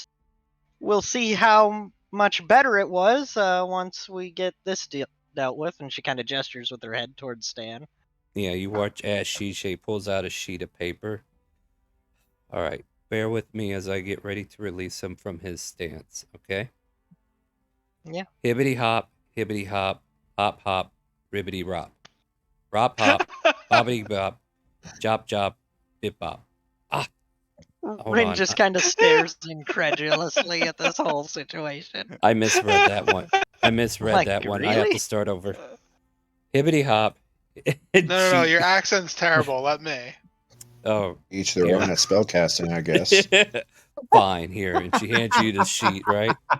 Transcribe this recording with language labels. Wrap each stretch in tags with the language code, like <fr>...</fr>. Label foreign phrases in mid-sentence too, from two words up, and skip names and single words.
<en>We'll see how much better it was once we get this dealt with, and she kind of gestures with her head towards Stan. Yeah, you watch as Shisha pulls out a sheet of paper. All right, bear with me as I get ready to release him from his stance, okay? Yeah. Hibbity hop, hop hop, ribbity rop. Rop hop, bobbity bop, jop jop, bip bop. Rin just kind of stares incredulously at this whole situation. I misread that one. Like, I have really? to start over. Hibbity hop. No, your accent's terrible. Let me. Oh, Each their own at spellcasting, I guess. Fine, here, and she hands you the sheet, right?</en>